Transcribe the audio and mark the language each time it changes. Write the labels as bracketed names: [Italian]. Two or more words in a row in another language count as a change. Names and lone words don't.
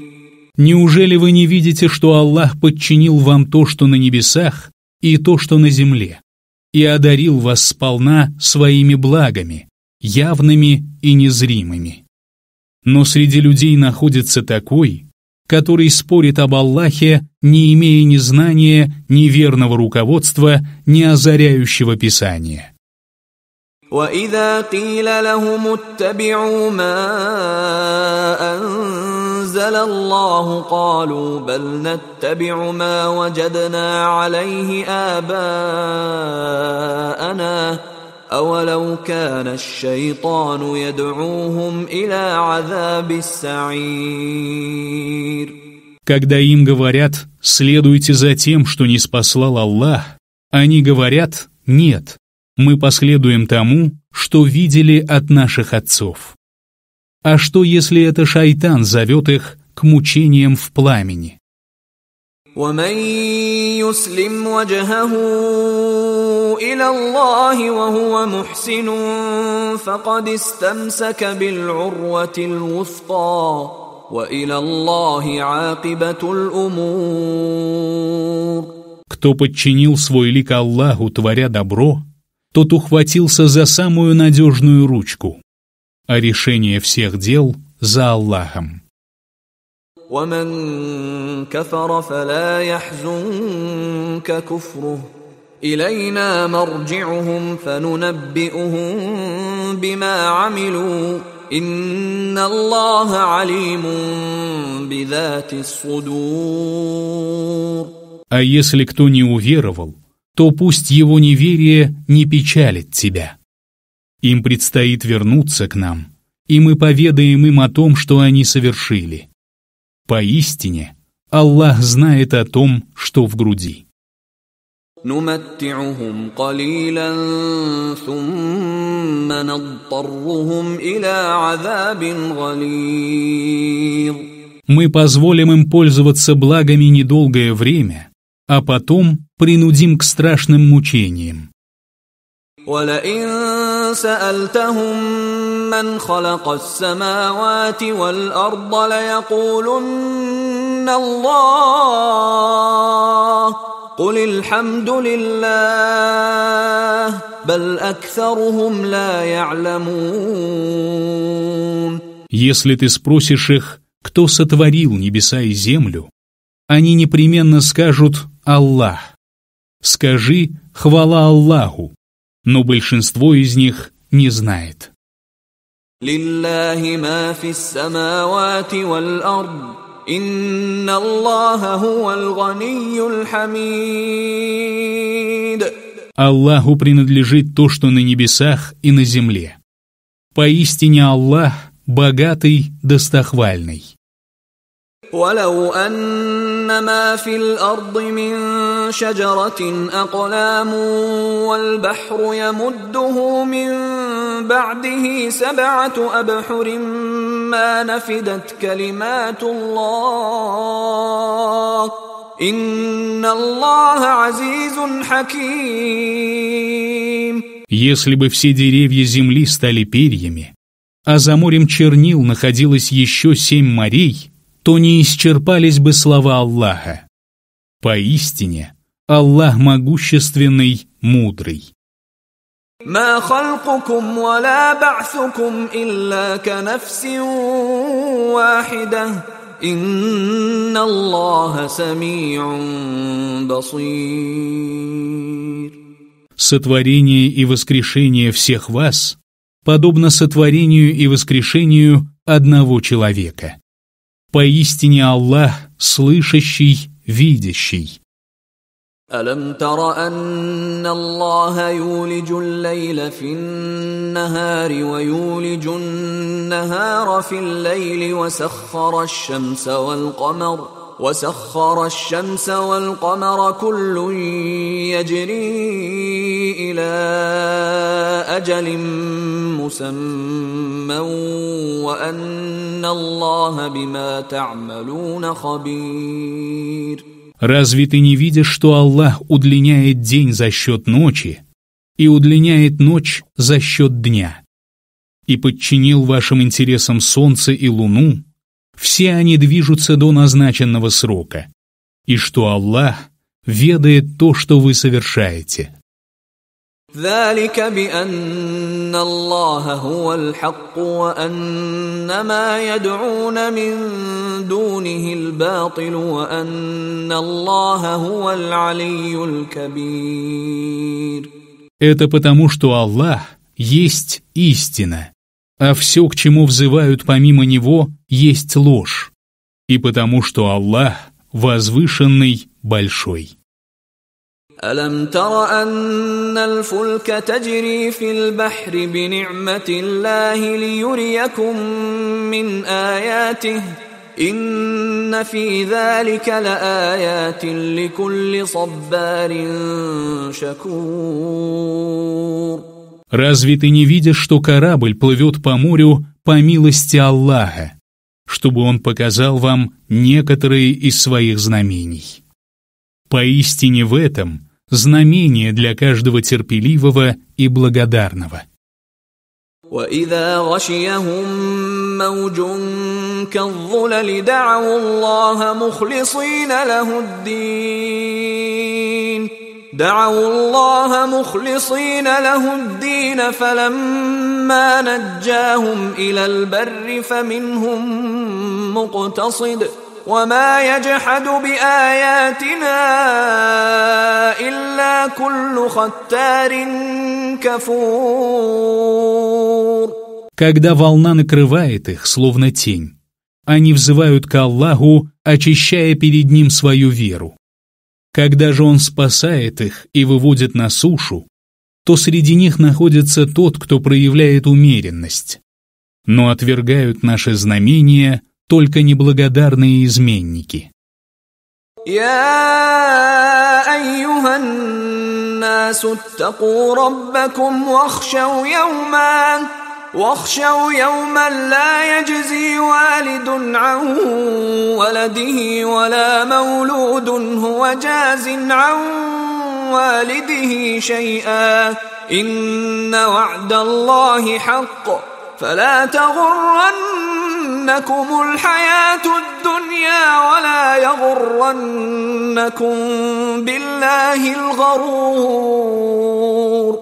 [Russian] Неужели вы не видите, что Аллах подчинил вам то, что на небесах, и то, что на земле, и одарил вас сполна своими благами, явными и незримыми? Но среди людей находится такой, который спорит об Аллахе, не имея ни знания, ни верного руководства, ни озаряющего Писания. [Arabic] وَإِذَا قِيلَ لَهُمُ اتَّبِعُوا مَا أَنزَلَ اللَّهُ قَالُوا بَلْ نَتَّبِعُ مَا وَجَدْنَا عَلَيْهِ آبَاءَنَا أَوَلَوْ كَانَ الشَّيْطَانُ يَدْعُوهُمْ إِلَى عَذَابِ السَّعِيرِ. [Russian] Когда им говорят «следуйте за тем, что ниспослал Аллах», они говорят «нет, мы последуем тому, что видели от наших отцов». А что, если это шайтан зовет их к мучениям в пламени? [Arabic] وَمَن يُسْلِمْ وَجْهَهُ إِلَى اللَّهِ وَهُوَ مُحْسِنٌ فَقَدِ اسْتَمْسَكَ بِالْعُرْوَةِ الْوُثْقَى وَإِلَى اللَّهِ عَاقِبَةُ الْأُمُورِ. [Russian] Кто подчинил свой лик Аллаху, творя добро, тот ухватился за самую надежную ручку, а решение всех дел за Аллахом. [Arabic] وَمَن كَفَرَ فَلَا يَحْزُنكَ كُفْرُهُ إِلَيْنَا مَرْجِعُهُمْ فَنُنَبِّئُهُم بِمَا عَمِلُوا إِنَّ اللَّهَ عَلِيمٌ بِذَاتِ الصُّدُورِ. [Russian] А если кто не уверовал, то пусть его неверие не печалит тебя. Им предстоит вернуться к нам, и мы поведаем им о том, что они совершили. Поистине, Аллах знает о том, что в груди. [Arabic] نُمَتِّعُهُمْ قَلِيلًا ثُمَّ نَضْطَرُّهُمْ إِلَى عَذَابٍ غَلِيظٍ. [Russian] Мы позволим им пользоваться благами недолгое время, а потом принудим к страшным мучениям. [Arabic] وَلَئِن سَأَلْتَهُم مَّنْ خَلَقَ السَّمَاوَاتِ وَالْأَرْضَ لَيَقُولُنَّ اللَّهُ قُلِ الْحَمْدُ لِلَّهِ بَلْ أَكْثَرُهُمْ لَا يَعْلَمُونَ. [Russian] Если ты спросишь их, кто сотворил небеса и землю, они непременно скажут «Аллах». Скажи «Хвала Аллаху», но большинство из них не знает. [Arabic] لله ما في السماوات والأرض إن الله هو الغني الحميد. [Russian] Аллаху принадлежит то, что на небесах и на земле. Поистине Аллах богатый, достохвальный. [Arabic] ولو أن ما في الأرض من شجرة أقلام والبحر يمده من بعده 7 أبحر ما نفدت كلمات الله إن الله عزيز حكيم. [Russian] Если бы все деревья земли стали перьями, а за морем чернил находилось еще 7 морей, то не исчерпались бы слова Аллаха. Поистине, Аллах могущественный, мудрый. [Arabic] ما خلقكم ولا بعثكم إلا كنفس واحدة إن الله سميع بصير. [Russian] Сотворение и воскрешение всех вас подобно сотворению и воскрешению одного человека. Поистине Аллах слышащий, видящий. [Arabic] ألم تر أن الله يولج الليل في النهار ويولج النهار في الليل وسخر الشمس والقمر كل يجري إلى أجل مسمى وأن الله بما تعملون خبير. [Russian] Разве ты не видишь, что Аллах удлиняет день за счет ночи и удлиняет ночь за счет дня? И подчинил вашим интересам солнце и луну, все они движутся до назначенного срока, и что Аллах ведает то, что вы совершаете. [Arabic] ذلك بأن الله هو الحق وأن ما يدعون من دونه الباطل وأن الله هو العلي الكبير. [Russian] Это потому, что Аллах есть истина, а все, к чему взывают помимо Него, есть ложь, и потому, что Аллах возвышенный, большой. [Arabic] ألم تر أن الفلك تجري في البحر بنعمة الله ليريكم من آياته إن في ذلك لآيات لكل صبار شكور. [Russian] Разве ты не видишь, что корабль плывет по морю по милости Аллаха, чтобы Он показал вам некоторые из своих знамений? Поистине в этом знамение для каждого терпеливого и благодарного. [Arabic] وَإِذَا غَشِيَهُم مَّوْجٌ كَالظُّلَلِ دَعَوُا اللَّهَ مُخْلِصِينَ لَهُ الدِّينَ فَلَمَّا نَجَّاهُمْ إِلَى الْبَرِّ فَمِنْهُم مُّقْتَصِدٌ وما يجحد بآياتنا إلا كل ختار كفور. [Russian] Когда волна накрывает их, словно тень, они взывают к Аллаху, очищая перед Ним свою веру. Когда же Он спасает их и выводит на сушу, то среди них находится тот, кто проявляет умеренность. Но отвергают наши знамения только неблагодарные изменники. [Arabic] يا أيها الناس اتقوا ربكم واخشوا يوما لا يجزي والد عن ولده ولا مولود هو جاز عن والده شيئا إن وعد الله حق فلا تغرنكم الحياة الدنيا ولا يغرنكم بالله الغرور.